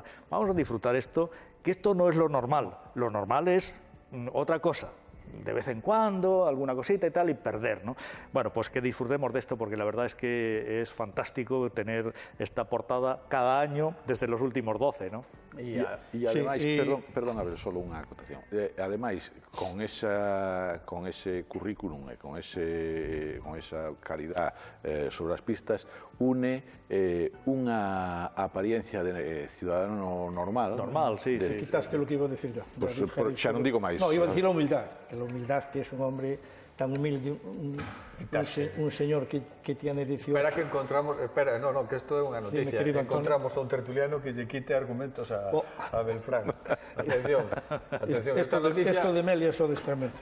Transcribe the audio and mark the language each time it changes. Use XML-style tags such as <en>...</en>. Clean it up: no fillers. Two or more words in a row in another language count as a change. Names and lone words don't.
<es>Vamos a disfrutar esto, que esto no es lo normal. Lo normal es otra cosa. de vez en cuando, alguna cosita y tal, y perder, ¿no? Bueno, pues que disfrutemos de esto, porque la verdad es que es fantástico tener esta portada cada año desde los últimos 12, ¿no?</es> <gl>E ademais, perdón, a ver, solo unha acotación. Ademais, con ese currículum e con esa calidad sobre as pistas, une unha apariencia de ciudadano normal.</gl> <es>Normal, sí. Quitaste lo que iba a decir yo.</es> <gl>Pues, xa non digo máis.</gl> <es>No, iba a decir la humildad, que es un hombre tan humilde, un señor que tiene 18... Espera que encontramos, que esto es una noticia, encontramos a un tertuliano que le quite argumentos a Belfrán. Atención, esto de Melia son destramentos.</es>